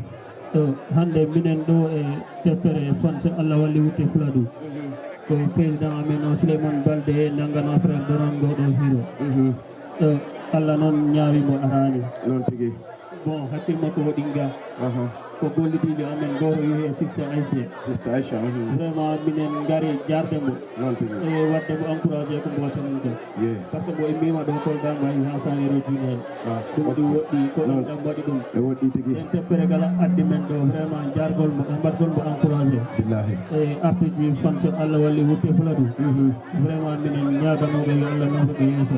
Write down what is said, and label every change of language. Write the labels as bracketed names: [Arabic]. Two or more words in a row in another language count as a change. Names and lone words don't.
[Fula] hande minen ɗo e deftere fans Allah walli wutte Fuladu ko président amen o Souleymane Balde e nangano frère Dorongo ɗo hiro Allah noon ñaawimo arani noon tigi bon hakkille makko hoɗinga ko gollitiɓe amen goto wiye sista Aissa vraiment minen gari jardemo e wadde mo encouragé ko mboten ɗo [French] par ce que [Fula] mo immima ɗo Kolda mbawi ha sanero jinel ɗum ɗi woɗɗi ko ɗum ɗam waɗi ɗum e woɗɗi tigi en teppere kala addi men ɗo vraiment jargol mo mbaɗgol mo encouragé billahi e artiste ji fanso Allah walli wutte Fuladu vraiment minen ñaganoɓe yo Allah nafoɓe yeeso